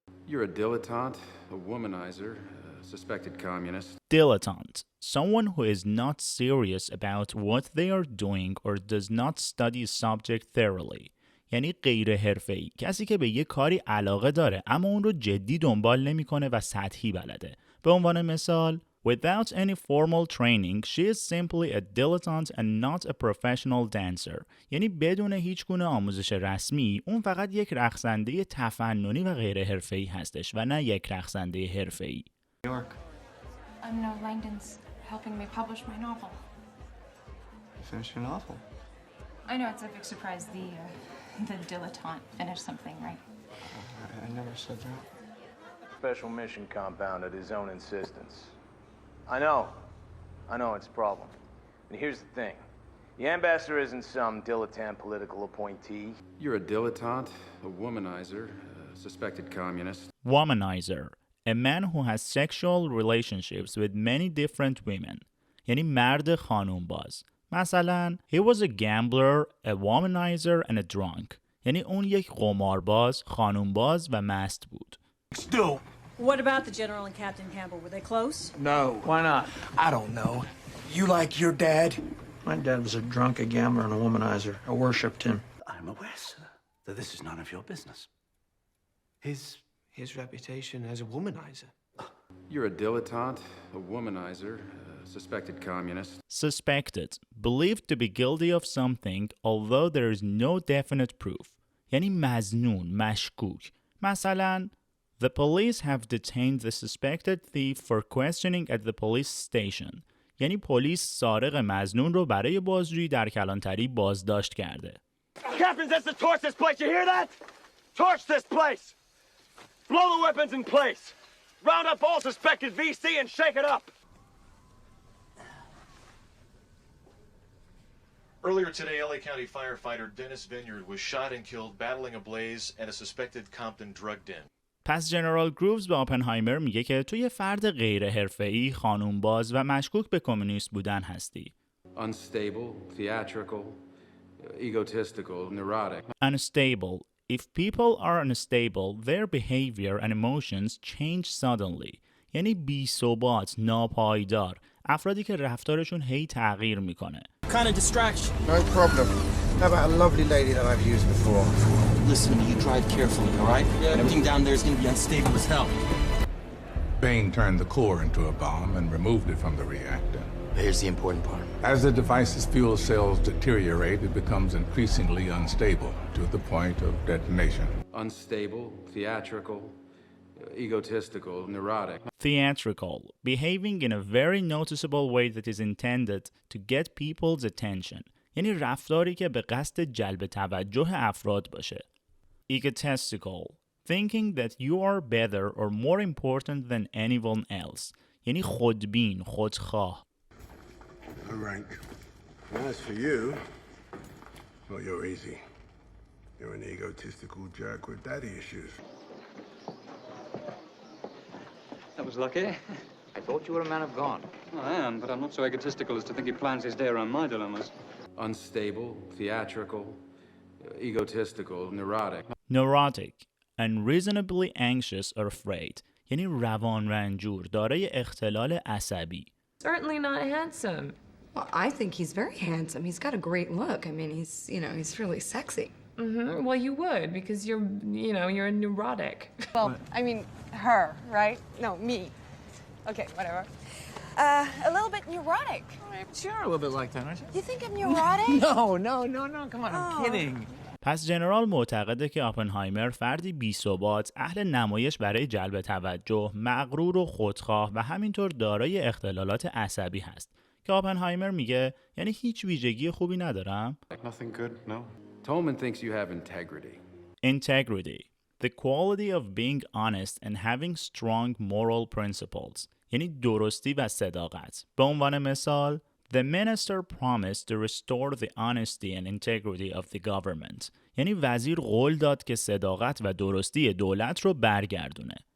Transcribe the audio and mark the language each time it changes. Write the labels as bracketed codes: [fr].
[en] You're a dilettante, a womanizer, a suspected communist. Dilettante, someone who is not serious about what they are doing or does not study a subject thoroughly. [fa] یعنی غیر حرفه‌ای، کسی که به یه کاری علاقه داره اما اون رو جدی دنبال نمی‌کنه و سطحی بلده. به عنوان مثال [en] Without any formal training, she is simply a dilettante and not a professional dancer. [fa] یعنی بدون هیچ گونه آموزش رسمی، اون فقط یک رقصنده تفننی و غیر حرفه‌ای هستش و نه یک رقصنده حرفه‌ای. [en] No, Langdon's helping me publish my novel. You finished your novel? I know it's a big surprise. The dilettante finished something, right? I never said that. Special mission compound at his own insistence. I know it's a problem. And here's the thing. The ambassador isn't some dilettante political appointee. You're a dilettante, a womanizer, a suspected communist. Womanizer, a man who has sexual relationships with many different women. [fa] یعنی مرد خانوم باز. مثلا [en] he was a gambler, a womanizer and a drunk. [fa] یعنی اون یک قمارباز، خانومباز و مست بود. [en] Still. What about the General and Captain Campbell? Were they close? No. Why not? I don't know. You like your dad? My dad was a drunk, a gambler, and a womanizer. I worshipped him. I'm aware, sir, that this is none of your business. His reputation as a womanizer. You're a dilettante, a womanizer, a suspected communist. Suspected, believed to be guilty of something although there is no definite proof. [fa] یعنی مظنون، مشکوک. مثلا [en] The police have detained the suspected thief for questioning at the police station. [fa] یعنی پلیس سارق مظنون رو برای بازجویی در کلانتری بازداشت کرده. [en] Captain says to torch this place, you hear that? Torch this place! Blow the weapons in place! Round up all suspected VC and shake it up! Earlier today, LA County firefighter Dennis Vineyard was shot and killed battling a blaze at a suspected Compton drug den. [fa] پس جنرال گرووز به اوپنهایمر میگه که تو یه فرد غیر حرفه‌ای، خانومباز و مشکوک به کمونیست بودن هستی. [en] Unstable, theatrical, egotistical, neurotic. Unstable. If people are unstable, their behavior and emotions change suddenly. [fa] یعنی بی‌ثبات، ناپایدار. افرادی که رفتارشون هی تغییر میکنه. [en] Kind of distraction. No problem. How about a lovely lady that I've used before? Listen, you drive carefully, all right? Yeah. And everything down there is going to be unstable as hell. Bain turned the core into a bomb and removed it from the reactor. Here's the important part. As the device's fuel cells deteriorate, it becomes increasingly unstable to the point of detonation. Unstable, theatrical, egotistical, neurotic. Theatrical, behaving in a very noticeable way that is intended to get people's attention. [fa] یعنی رفتاری که به قصد جلب توجه افراد باشه. [en] Egotistical, thinking that you are better or more important than anyone else. [fa] یعنی خودبین، خودخواه. [en] A rank. As for you, well, you're easy. You're an egotistical jerk with daddy issues. That was lucky. I thought you were a man of God. I am, but I'm not so egotistical as to think he plans his day around my dilemmas. Unstable, theatrical, egotistical, neurotic. Neurotic, unreasonably anxious or afraid. [fa] یعنی روان رنجور، دارای اختلال عصبی. [en] Certainly not handsome. Well, I think he's very handsome. He's got a great look. I mean, he's really sexy. Mm-hmm. Well, you would because you're a neurotic. Well, I mean, her, right? No, me. Okay, whatever. A little bit neurotic. You're a little bit like that, aren't you? You think I'm neurotic? No. Come on, I'm kidding. [fa] پس جنرال معتقده که آپنهایمر فردی بی‌ثبات، اهل نمایش برای جلب توجه، مغرور و خودخواه و همینطور دارای اختلالات عصبی هست که آپنهایمر میگه یعنی هیچ ویژگی خوبی ندارم. [en] Nothing good, no. Tolman thinks you have integrity. Integrity, the quality of being honest and having strong moral principles. [fa] یعنی درستی و صداقت. به عنوان مثال [en] The minister promised to restore the honesty and integrity of the government. [fa] یعنی وزیر قول داد که صداقت و درستی دولت رو برگردونه.